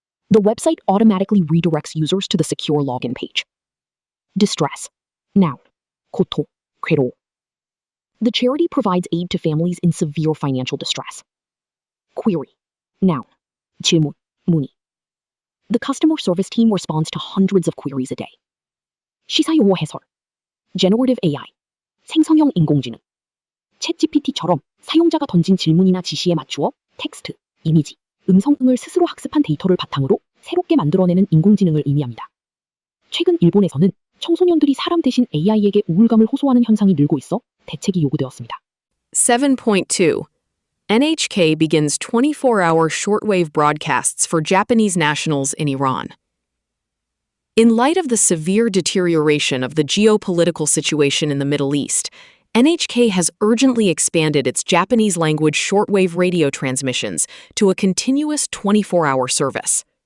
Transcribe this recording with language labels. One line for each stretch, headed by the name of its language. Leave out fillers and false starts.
English: The website automatically redirects users to the secure login page. Distress. Noun.
Korean: 고통. 괴로워.
English: The charity provides aid to families in severe financial distress. Query. Noun.
Korean: 질문. 문의.
English: The customer service team responds to hundreds of queries a day.
Korean: 시사용어 해설. Generative AI. 생성형 인공지능. 챗GPT처럼 사용자가 던진 질문이나 지시에 맞추어 텍스트, 이미지, 음성 등을 스스로 학습한 데이터를 바탕으로 새롭게 만들어내는 인공지능을 의미합니다. 최근 일본에서는 청소년들이 사람 대신 AI에게 우울감을 호소하는 현상이 늘고 있어 대책이 요구되었습니다. 7.2.
English: NHK begins 24-hour shortwave broadcasts for Japanese nationals in Iran. In light of the severe deterioration of the geopolitical situation in the Middle East, NHK has urgently expanded its Japanese-language shortwave radio transmissions to a continuous 24-hour service.